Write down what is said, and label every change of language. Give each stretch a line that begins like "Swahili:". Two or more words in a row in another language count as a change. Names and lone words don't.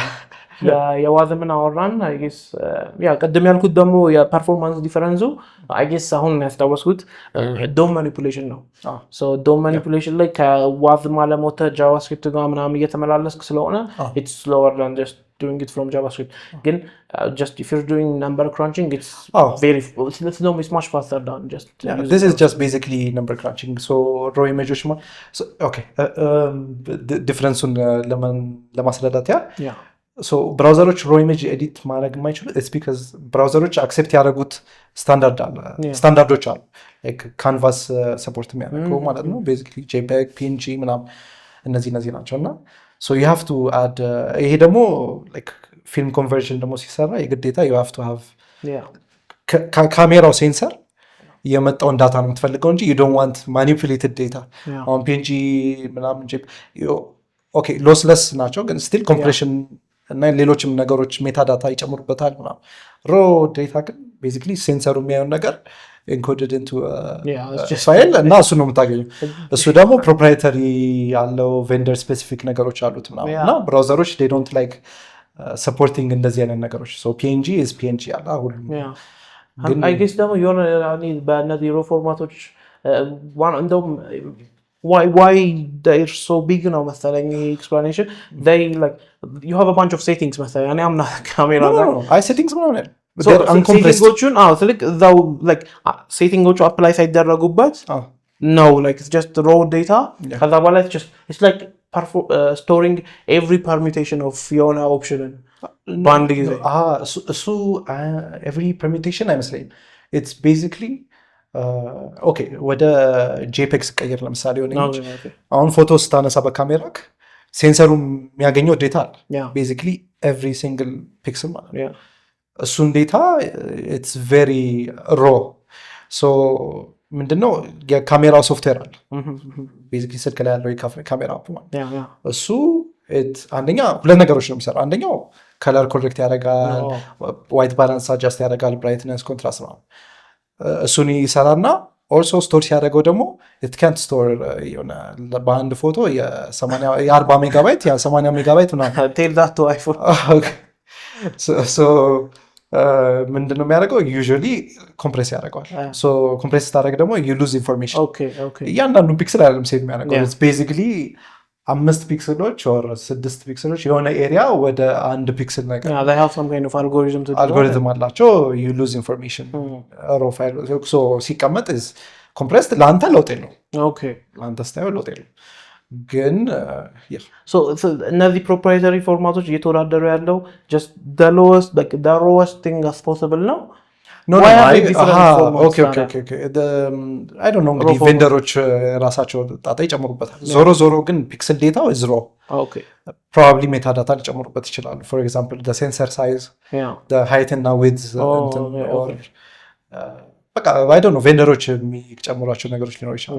Amharic: የዋዝምን አወራን
English: I guess
Amharic: ቀደም ያልኩት ደግሞ የፐርፎርማንስ ዲፈረንሱ
English: I guess
Amharic: አሁን ያስታወስኩት
English: DOM manipulation
Amharic: ነው
English: so DOM manipulation
Amharic: ላይ ከዋዝም አለሞተ ጃቫስክሪፕት ጋር ምናምን እየተመላለስክ ስለሆነ
English: it's slower than just doing it from JavaScript. Again, just if you're doing number crunching, it's it's much faster than just. This is just basically number crunching. So raw images. So okay, difference on
Amharic: ለማስረዳት ያ so browserዎች
English: raw image edit
Amharic: ማድረግ የማይችሉ
English: it's because browserዎች accept
Amharic: ያደረጉት ስታንዳርዶች አሉ
English: like canvas support
Amharic: የሚያደርገው ማለት ነው
English: basically jpeg png
Amharic: ምናምን እነዚህ ናቸውና
English: so you have to add
Amharic: ይሄ ደግሞ
English: like film conversion
Amharic: ደግሞ ሲሰራ የግዴታ
English: you have to have
Amharic: ካሜራው ሴንሰር የመጣውን ዳታ ነው የምትፈልገው እንጂ
English: you don't want manipulated data on png
Amharic: ምናምን okay lossless ናቸው ግን
English: still compression
Amharic: እና ሌሎችም ነገሮች
English: meta data
Amharic: ይጨምሩበታል ምናምን
English: raw data
Amharic: ግን ቤዚክሊ ሴንሰሩ የሚያየውን ነገር
English: encoded into file
Amharic: እና እሱ ነው የምታገኘው እሱ ደግሞ ፕሮፕራይተሪ ያለው
English: vendor specific
Amharic: ነገሮች አሉት ምናምን እና ብራውዘሮች
English: they don't like supporting
Amharic: እንደዚህ አይነት ነገሮች
English: so png is png
Amharic: ያለ ሁሉም ግን
English: I guess
Amharic: ደግሞ የሆነ በእነዚህ ሮ ፎርማቶች እንደውም
English: why they're so big now
Amharic: መሰለኝ
English: explanation they like you have a bunch of settings
Amharic: መሰለኝ እኔ አምና ካሜራ
English: no I settings ምናምን so settings like though like settings apply ሳይደረጉበት no like it's just raw data
Amharic: ከዛ በኋላ
English: it's like storing every permutation of የሆነ option
Amharic: በአንድ ጊዜ እሱ
English: every permutation
Amharic: አይመስለኝም
English: it's basically
Amharic: ኦኬ ወደ JPEG ቀየር ለምሳሌ ሆነ አሁን ፎቶ ስታነሳ በካሜራክ ሴንሰሩ የሚያገኘው ዴታ አለ
English: basically every single pixel
Amharic: ማለት ነው እሱን ዴታ
English: it's very raw so
Amharic: ምንድነው የካሜራው ሶፍትዌር አለ basically ስልክ ላይ ያለው የካሜራ አፕ ማለት እሱ አንደኛ ሁለት ነገሮች ነው የሚሰራው አንደኛው ከለር ኮሬክት ያደርጋል
English: white balance
Amharic: አድጀስት ያደርጋል
English: brightness contrast
Amharic: ነው እሱን ይሰራና
English: also store
Amharic: ሲያደርገው ደግሞ
English: it can't store
Amharic: የሆነ በአንድ ፎቶ የ40 ሜጋባይት ያ80 ሜጋባይት ምናምን
English: tell that to iPhone
Amharic: so ምንድነው የሚያደርገው
English: usually compress
Amharic: ያደርገዋል so compress ታደርግ ደግሞ
English: you lose information okay
Amharic: እያንዳንዱ ፒክሰል አይደለም ሴቭ የሚያደርገው
English: it's basically
Amharic: 5 ፒክሰሎች or 6 ፒክሰሎች የሆነ ኤሪያ ወደ አንድ ፒክሰል ነገር
English: they have some kind of
Amharic: algorithm አላቸው
English: you lose information raw file so
Amharic: ሲቀመጥ
English: is compressed
Amharic: ለአንተ ለውጥ የለውም
English: okay
Amharic: ለአንተ ስታየው ለውጥ የለውም ግን
English: so እነዚህ proprietary ፎርማቶች
Amharic: እየተወዳደሩ ያለው
English: just the lowest thing as possible ነው no okay I don't know
Amharic: እንግዲህ ቬንደሮች ራሳቸው ጣጣ ይጨምሩበታል ዞሮ ግን ፒክሰል ዴታው
English: is raw okay probably metadata
Amharic: ሊጨምሩበት ይችላሉ
English: for example the sensor size the height and width or በቃ I don't know
Amharic: ቬንደሮች የሚጨምሯቸው ነገሮች ሊኖር ይችላል